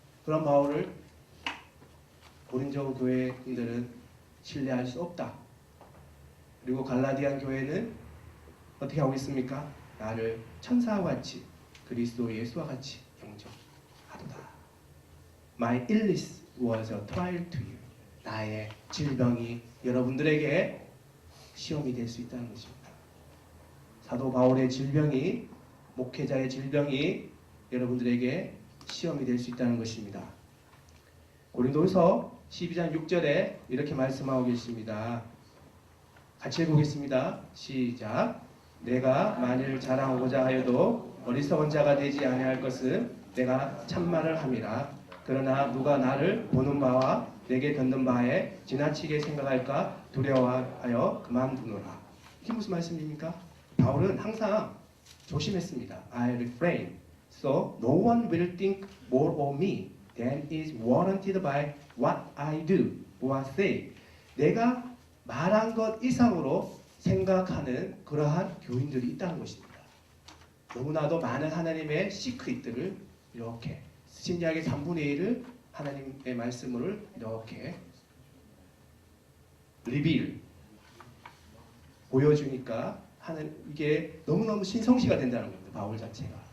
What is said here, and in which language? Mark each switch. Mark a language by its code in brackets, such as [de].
[ko] 그런 바울을 고린도 교회인들은 신뢰할 수 없다. 그리고 갈라디안 교회는 어떻게 하고 있습니까? 나를 천사와 같이 그리스도 예수와 같이 영접하도다. [en] My illness was a trial to you. [ko] 나의 질병이 여러분들에게 시험이 될 수 있다는 것입니다. 사도 바울의 질병이 목회자의 질병이 여러분들에게 시험이 될 수 있다는 것입니다. 고린도후서 12장 6절에 이렇게 말씀하고 계십니다. 같이 읽어보겠습니다. 시작. 내가 만일 자랑하고자 하여도 어리석은 자가 되지 아니할 것은 내가 참말을 함이라. 그러나 누가 나를 보는 바와 내게 듣는 바에 지나치게 생각할까 두려워하여 그만두노라. 이게 무슨 말씀입니까? 바울은 항상 조심했습니다. [en] I refrain, so no one will think more of me than is warranted by what I do or say. [ko] 내가 말한 것 이상으로 생각하는 그러한 교인들이 있다는 것입니다. 너무나도 많은 하나님의 시크릿들을 이렇게 신약의 3분의 1을 하나님의 말씀을 이렇게 리빌 보여주니까 이게 너무너무 신성시가 된다는 겁니다. 바울 자체가.